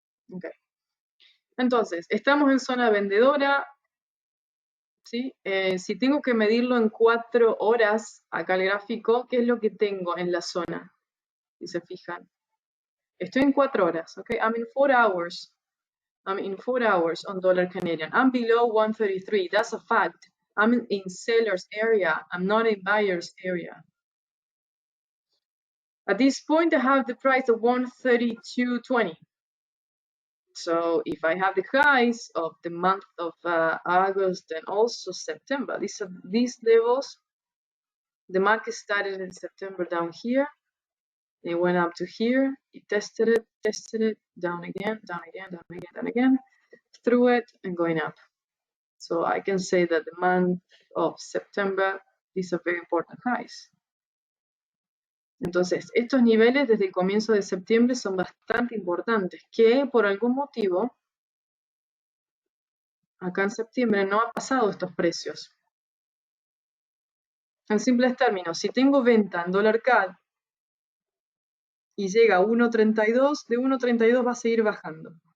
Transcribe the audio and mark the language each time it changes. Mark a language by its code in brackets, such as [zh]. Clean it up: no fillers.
[es] Okay. Entonces, estamos en zona vendedora, ¿sí? Si tengo que medirlo en 4 horas, acá el gráfico, ¿qué es lo que tengo en la zona? Si se fijan. Estoy en 4 horas, ¿ok? I'm in 4 hours. [en] I'm in 4 hours on dollar Canadian. I'm below 133, that's a fact. I'm in seller's area, I'm not in buyer's area. At this point, I have the price of 132.20. So if I have the highs of the month of August and also September, these levels, the market started in September down here. It went up to here. It tested it, down again, down again, down again, down again, through it and going up. So I can say that the month of September, these are very important highs. [es] Entonces, estos niveles desde el comienzo de septiembre son bastante importantes, que por algún motivo, acá en septiembre no ha pasado estos precios. En simples términos, si tengo venta en dólar CAD y llega a 1.32, de 1.32 va a seguir bajando.